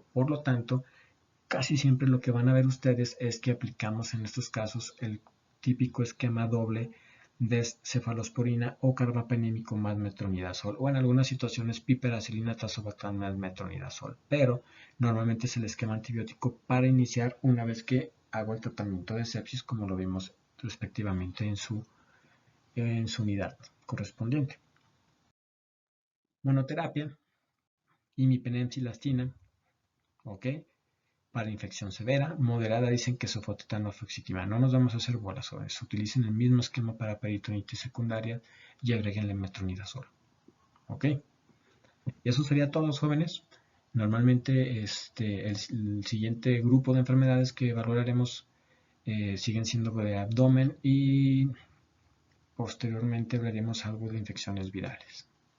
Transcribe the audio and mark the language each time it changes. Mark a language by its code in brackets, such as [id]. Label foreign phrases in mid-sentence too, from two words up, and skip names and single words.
[es] Por lo tanto, casi siempre lo que van a ver ustedes es que aplicamos en estos casos el típico esquema doble de cefalosporina o carbapenémico más metronidazol, o en algunas situaciones piperacilina, tazobactam más metronidazol, pero normalmente es el esquema antibiótico para iniciar una vez que hago el tratamiento de sepsis, como lo vimos respectivamente en su unidad correspondiente. Monoterapia, imipenem-cilastina, ¿ok? Para infección severa, moderada dicen que sofotetano fluoxetina. No nos vamos a hacer bolas sobre eso. Utilicen el mismo esquema para peritonitis secundaria y agreguenle metronidazol. ¿Ok? Y eso sería todo, jóvenes. Normalmente el siguiente grupo de enfermedades que valoraremos siguen siendo de abdomen y posteriormente veremos algo de infecciones virales.